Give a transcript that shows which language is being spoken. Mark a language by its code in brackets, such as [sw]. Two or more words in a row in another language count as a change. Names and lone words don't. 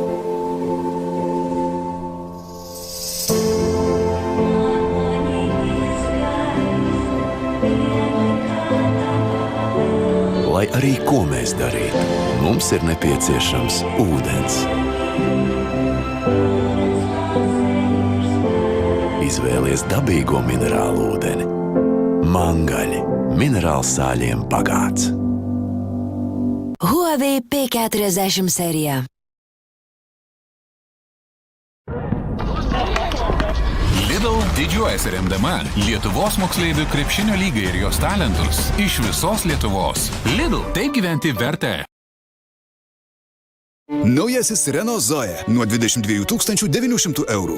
[lv] Lai arī ko mēs darītu, mums ir nepieciešams ūdens. Izvēlies dabīgo minerālu ūdeni. Mangaļi. Minerāls sāļiem bagāts. Huawei P40 sērija. [lt] Lidl didžiuojasi remdama Lietuvos moksleivių krepšinio lygą ir jos talentus iš visos Lietuvos. Lidl, taip gyventi verta. Naujasis Renault Zoe nuo 22 900 eurų.